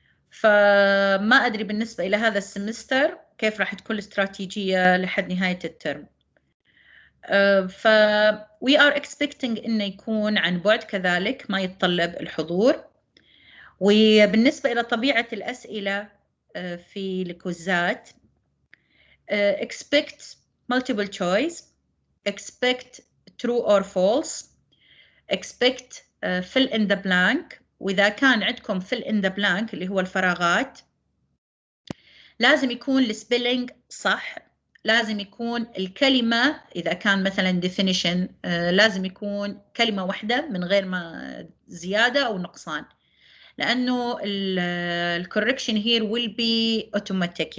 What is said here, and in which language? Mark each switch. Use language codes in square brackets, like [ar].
[ar] فما أدري بالنسبة إلى هذا السمستر كيف راح تكون الاستراتيجية لحد نهاية الترم. ف [en] we are expecting [ar] إنه يكون عن بعد كذلك، ما يتطلب الحضور. وبالنسبة إلى طبيعة الأسئلة في الكوزات [en] expect multiple choice, expect true or false, expect fill in the blank. [ar] وإذا كان عندكم [en] fill in the blank [ar] اللي هو الفراغات، لازم يكون السبيلينج صح، لازم يكون الكلمة إذا كان مثلا definition لازم يكون كلمة واحدة من غير ما زيادة أو نقصان، لأنه ال [en] correction here will be automatic.